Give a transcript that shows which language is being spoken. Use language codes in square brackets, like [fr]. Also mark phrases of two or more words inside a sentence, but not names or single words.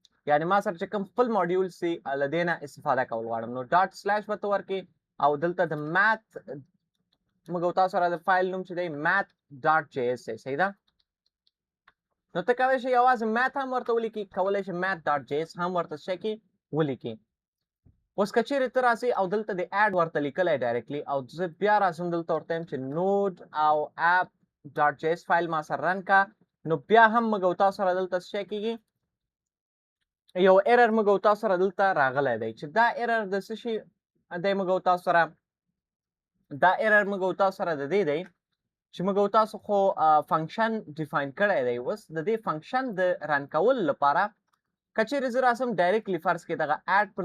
[ps] یعنی ما سره چې کوم خپل ماډیول سي له دې نه استفاده کول غواړم نو [en] dot slash [ps] به ته ورکړې او دلته د ماث موږ او تاسو سره د فایل نوم چې دی math.js دی صحیح ده نو ته کولی شې یوازې math هم ورته ولیکې کولی شې math.js هم ورته څه کې ولیکې اوس که چیرې ته راسې او دلته د اډ ورته لیکلی ډایرکټلی او زه بیا راځم دلته ورته یم چې نود او app.js فایل ما سره رن کا نو بیا هم موږ او تاسو سره دلته څه کېږي یو ایرر موږ او تاسو سره دلته راغلی دی چې دا ایرر د څه شي دی موږ او تاسو سره دا ایرر موږ او تاسو سره د دې دی چې موږ او تاسو خو [en] function define [ps] کړی دی اوس د دې فنکشن د رن کولو لپاره که چیرې زه راسم ډایرکټلی فرض کړئ دغه اډ په نوم